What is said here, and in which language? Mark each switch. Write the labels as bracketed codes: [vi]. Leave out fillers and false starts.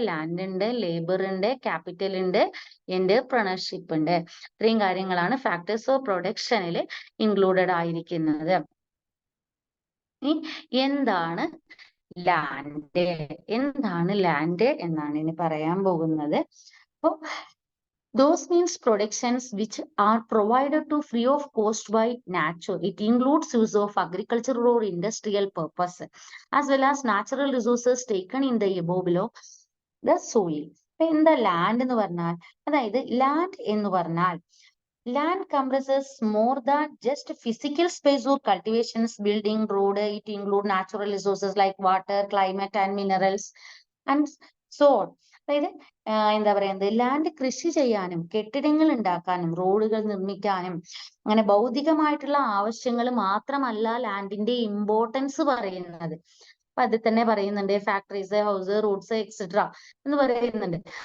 [ml] Land ഉണ്ട്, labour ഉണ്ട്, capital ഉണ്ട്, എന്റർപ്രണർഷിപ്പ് ഉണ്ട്. ഇത്രയും കാര്യങ്ങളാണ് ഫാക്ടേഴ്സ് ഓഫ് പ്രൊഡക്ഷനിൽ ഇൻക്ലൂഡഡ് ആയിരിക്കുന്നത്. എന്താണ് ലാൻഡ്? എന്താണ് ലാൻഡ് എന്നാണ് ഇനി പറയാൻ പോകുന്നത്. [en] അപ്പൊ those means productions which are provided to free of cost by nature. It includes use of agricultural or industrial purpose as well as natural resources taken in the above below the soil. [ml] ഇപ്പൊ എന്താ land എന്ന് പറഞ്ഞാൽ? [en] അതായത് ലാൻഡ് എന്ന് പറഞ്ഞാൽ land comprises more than just physical space or cultivations, building, road. It includes natural resources like water, climate and minerals and so on. [ml] അതായത് എന്താ പറയുന്നത്, ലാൻഡ് കൃഷി ചെയ്യാനും കെട്ടിടങ്ങൾ ഉണ്ടാക്കാനും റോഡുകൾ നിർമ്മിക്കാനും അങ്ങനെ ഭൗതികമായിട്ടുള്ള ആവശ്യങ്ങൾ മാത്രമല്ല ലാൻഡിന്റെ ഇമ്പോർട്ടൻസ് പറയുന്നത്. അപ്പൊ അതിൽ തന്നെ പറയുന്നുണ്ട് ഫാക്ടറീസ്, ഹൗസ്, റോഡ്സ് എക്സെട്ര എന്ന് പറയുന്നുണ്ട്.